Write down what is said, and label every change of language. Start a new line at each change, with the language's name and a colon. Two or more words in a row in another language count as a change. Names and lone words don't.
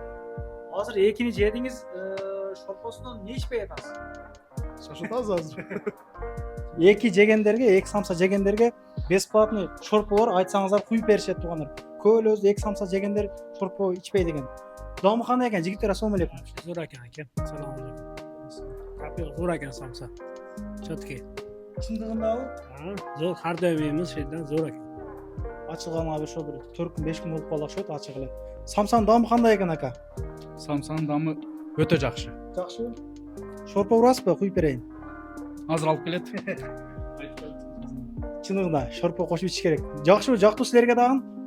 Kyrgyz: Азыр экини жедиңиз, шорпосунан не ичпей атасыз? Шашытабыз азыр. Эки жегендерге, эки самса жегендерге бесплатный шорполор айтсаңыздар куюп беришет, туугандар. Көп эле эки самса жегендер шорпо ичпей деген. Даамы кандай экен, жигиттер,
Uzbek: assalomu alaykum. Zo'r ekan. Assalomu alaykum. Kapil zo'r ekan samsa. Chotki.
Kyrgyz: Чындыгындабы?
Uzbek: Zo'r har doim yeymiz, şeydan zo'r ekan.
Kyrgyz: Ачылганга ошо бир 4 күн, 5 күн болуп калды окшойт ачык эле. Самсанын даамы кандай экен ака? Самсанын даамы өтө жакшы. Жакшы. Шорпо урасызбы? Куюп берейин. Азыр алып келет. Чындыгында шорпо кошуп ичиш керек. Жакшыбы, жактуу силерге дагы?